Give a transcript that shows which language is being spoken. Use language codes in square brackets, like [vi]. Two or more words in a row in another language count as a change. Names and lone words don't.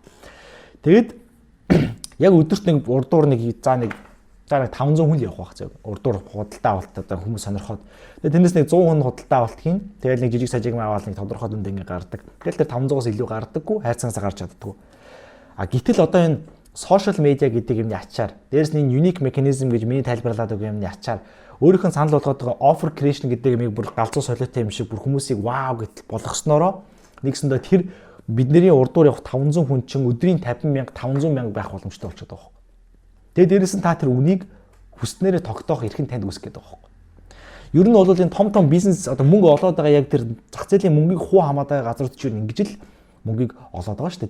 [mn] Тэгээд яг өдөрт нэг урдуур нэг 500 хүн явах байх зэрэг. Урдуур худалдаа авалт одоо хүмүүс сонирхоод. Тэгээд тэрнээс нэг 100 хүн худалдаа авалт хийн. Тэгээд нэг жижиг сажиг аваад нэг тодорхой дүнд ингэ гардаг. Тэгэл тэр 500-аас илүү гардаггүй, хайрцаанаас гарч чаддаггүй. Гэтэл одоо энэ [en] social media [mn] гэдэг юмны ачаар, дээрэс нь [en] unique mechanism [mn] гэж миний тайлбарлаад байгаа юмны ачаар өөрийнх нь санал болгоод байгаа [en] offer creation [mn] гэдэг юмыг бүр галзуу солиотой юм шиг бүр хүмүүсийг вау гэж болгосноороо нэгсэндээ тэр бидний урдуур явах 500 хүн чинь өдрийн 50,000 500,000 байх боломжтой болчиход байгаа юм. Тэгээд дээрэс нь та тэр үнийг хүснээрээ тогтоох эрх нь танд үүсэх гээд байгаа юм. Ер нь бол энэ том бизнес одоо мөнгө олоод байгаа яг тэр зах зээлийн мөнгийг хуу хамаад байгаа газрууд чинь ингэж л мөнгийг олоод байгаа шүү дээ.